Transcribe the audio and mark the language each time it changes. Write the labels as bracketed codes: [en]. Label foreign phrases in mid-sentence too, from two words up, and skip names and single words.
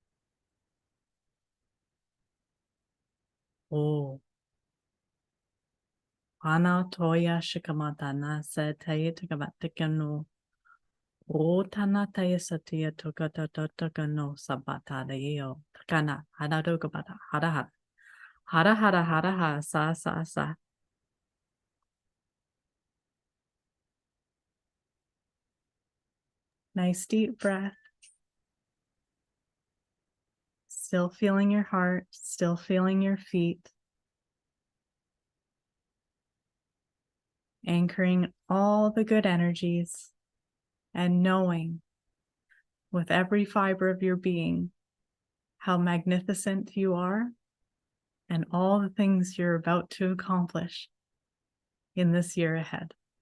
[en] Oh, ana toya shikamatana se taye tukamatikano. O tana taye satia tukata tukano sabata de yo. Takana, hana tukabata, hara hara. Hara hara hara hara sa sa sa. Nice deep breath. Still feeling your heart, still feeling your feet. Anchoring all the good energies and knowing with every fiber of your being how magnificent you are and all the things you're about to accomplish in this year ahead.